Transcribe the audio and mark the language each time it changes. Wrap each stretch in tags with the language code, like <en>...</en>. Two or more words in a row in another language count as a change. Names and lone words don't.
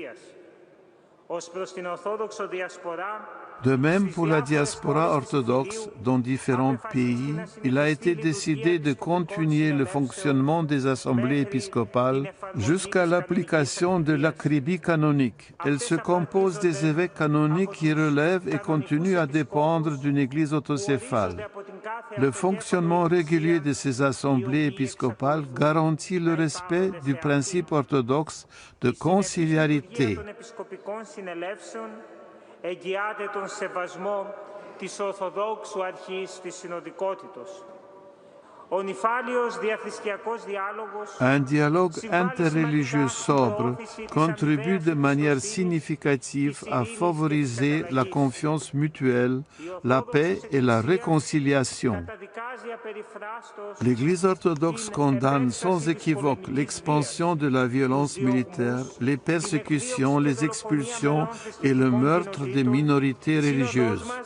<fr>De même pour la diaspora orthodoxe dans différents pays, il a été décidé de continuer le fonctionnement des assemblées épiscopales jusqu'à l'application de l'acribie canonique. Elle se compose des évêques canoniques qui relèvent et continuent à dépendre d'une église autocéphale. Le fonctionnement régulier de ces assemblées épiscopales garantit le respect du principe orthodoxe de conciliarité.</fr> <el>Εγγυάται τον σεβασμό της Ορθοδόξου Αρχής της Συνοδικότητος.</el> <fr>Un dialogue interreligieux sobre contribue de manière significative à favoriser la confiance mutuelle, la paix et la réconciliation. L'Église orthodoxe condamne sans équivoque l'expansion de la violence militaire, les persécutions, les expulsions et le meurtre des minorités religieuses.</fr>